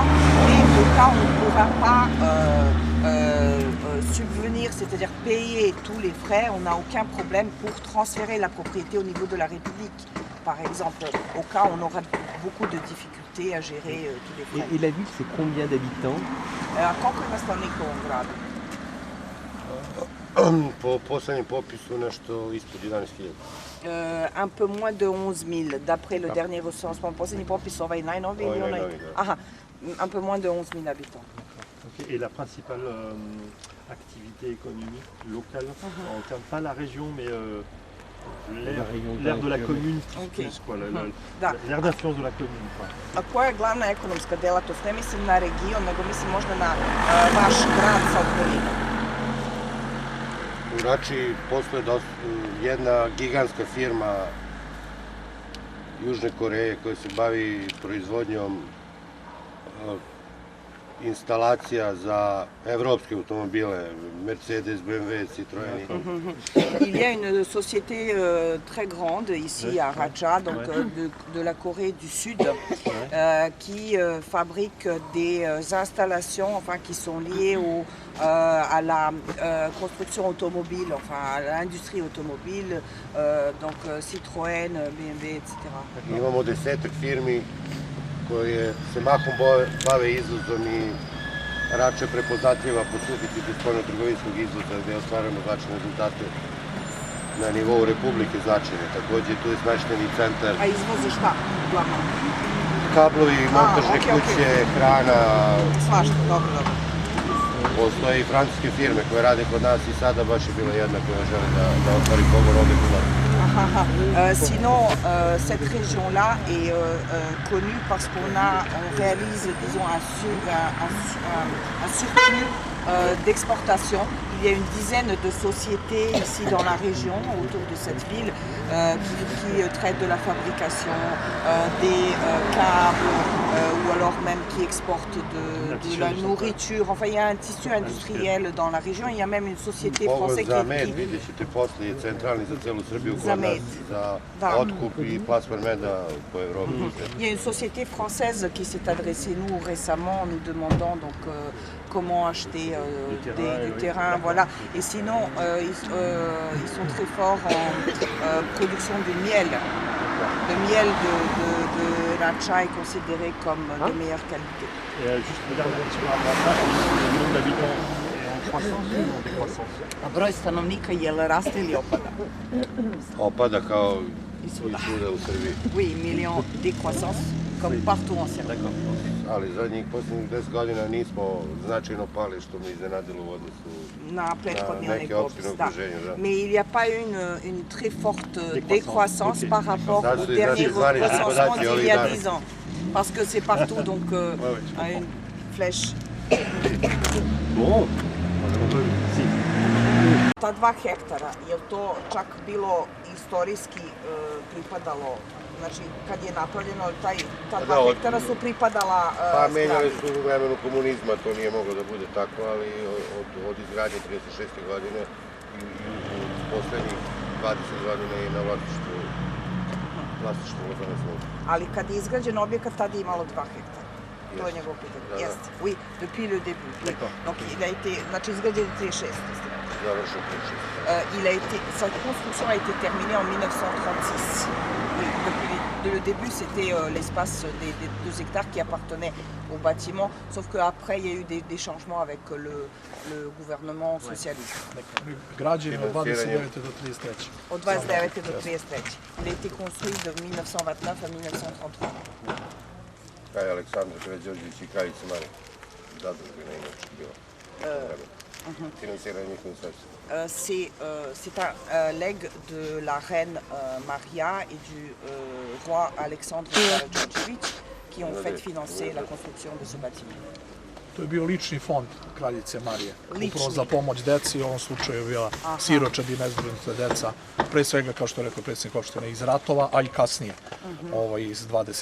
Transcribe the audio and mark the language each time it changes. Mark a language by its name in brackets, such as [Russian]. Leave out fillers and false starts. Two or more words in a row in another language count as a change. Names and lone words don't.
[French] Mais au cas où on ne pourra pas subvenir, c'est-à-dire payer tous les frais, on n'a aucun problème pour transférer la propriété au niveau de la République. Par exemple, au cas où on aura beaucoup de difficultés à gérer tous les frais. Et la ville, c'est combien d'habitants? [Serbian] Koliko ima stanovnika u ovom gradu? Po poslednjem popisu nešto ispod 11.000. [French] Un peu moins de 11 000, d'après le dernier recensement. [Serbian] Poslednji popis, ovaj najnoviji ili onaj? [French] Aha, un peu moins de 11 000 habitants. Okay. Et la principale activité économique locale, on ne terme pas la région, mais l'aire de la commune, l'aire d'influence de la commune. [Serbian] A koja je glavna ekonomska delatnost? Ne mislim na region, nego mislim možda na vaš grad sa okolinom. U Rači postoje jedna gigantska firma Južne Koreje koja se bavi proizvodnjom installations za evropske automobile, Mercedes, BMW, Citroën. [French] Il y a une société très grande ici à Racha, donc de la Corée du Sud, qui fabrique des installations qui sont liées à la construction automobile, à l'industrie automobile, donc Citroën, BMW, etc. [Serbian] Imamo 10 firmi koje se mahom bave izvozom i Rača je prepoznatljiva po suficitu spoljno-trgovinskog izvoza gde ostvarujemo značajne rezultate na nivou Republike značajne. Takođe tu je smešteni centar. A izvoze šta uglavnom? Kablovi, montažne kuće, hrana. Svašta, dobro. Postoje i francuske firme koje rade kod nas i sada baš je bila jedna koja žele da otvori pogon ovde kod nas. [French] Sinon, cette région-là est connue parce qu'on réalise, disons, un surplus d'exportation. Il y a une dizaine de sociétés ici dans la région, autour de cette ville, qui traitent de la fabrication des câbles ou alors même qui exportent de la nourriture. Enfin, il y a un tissu industriel dans la région. Il y a même une société française qui... [Serbian] Zamed, vidjet ćete posle, je centralni za celu Srbiju kod nas, za otkup i plasman meda po Evropi. [French] Il y a une société française qui s'est adressée nous récemment en nous demandant donc comment acheter du terrain, voilà. Et sinon, ils sont très forts en production de miel Catenaccia est considéré comme de meilleure qualité. Et juste une dernière question avant ça, le nombre d'habitants est en croissance ou en décroissance? [Serbian] A broj stanovnika je li raste ili opada? Opada kao I i svuda. svuda u Srbiji. [French] Oui, million décroissance, comme partout en Serbie. D'accord. [Serbian] Ali zadnjih posljednjih 10 godina nismo značajno pali, što me iznenadilo u odnosu Na prethodni neke opštine u okruženju. Da. [French] Mais il n'y a pas eu une très forte décroissance par rapport Ça, au c'est dernier [Serbian] les zvani [French] recensement [Serbian] podaci [French] d'il y a [Serbian] ovih [French] 10 ans. Parce que c'est partout, donc à une flèche. Bon, si. [Serbian] Ta 2 hektara, je li to čak bilo istorijski pripadalo, znači kad je napravljeno, ta 2 hektara su pripadala Pa menjali zgradi? su u vremenu komunizma, to nije moglo da bude tako, ali od izgradnje 36. godine i u poslednjih 20 godina je na vlasništvu lokalne samouprave. Ali kad je izgrađen objekat, tada je imalo 2 hektara. To je njegovo pitanje. Da, da. Jeste. [French] Oui, depuis le début. Oui. Donc il a été, [Serbian] znači izgrađen je 36. Završen 36. [French] Sa construction a été terminée en 1936. Oui, depuis le début, c'était l'espace des 2 hectares qui appartenait au bâtiment, sauf qu'après, il y a eu des changements avec le gouvernement socialiste. [Serbian] Građen je od 29. do 33. Od 29. do 33. [French] Il a été construit de 1929 à 1933. [Serbian] Kraj Aleksandra Karađorđević i Kraljica Marija. Zadružbina inače bila. Finansiranje njihovim sredstvima. [French] C'est un legs de la reine Maria et du roi Alexandre Karađorđević qui ont fait financer la construction de ce bâtiment. [Serbian] To je bio lični fond kraljice Marije. Lični. Upravo za pomoć deci, u ovom slučaju je bila siročad i nezbrinuta deca, pre svega, kao što je rekao predsjednik opštine, iz ratova, a i kasnije, iz 20.